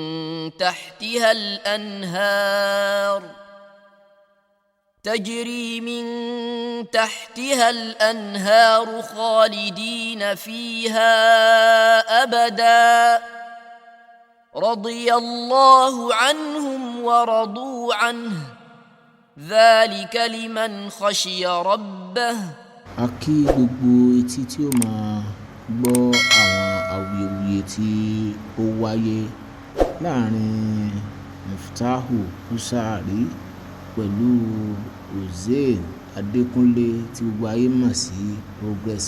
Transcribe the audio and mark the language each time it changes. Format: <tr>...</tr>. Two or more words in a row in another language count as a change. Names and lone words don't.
<ar>تحتها الأنهار خالدين فيها أبدا رضي الله عنهم ورضوا عنه ذلك لمن خشي ربه.</ar> <yo>A kí gbogbo etí tí ó máa gbọ́ àwọn awuyewuye tí ó wáyé láàrin Muftahu Busari pẹ̀lú Hussein Adékúnlé tí gbogbo ayé mọ̀ sí Progress.</yo>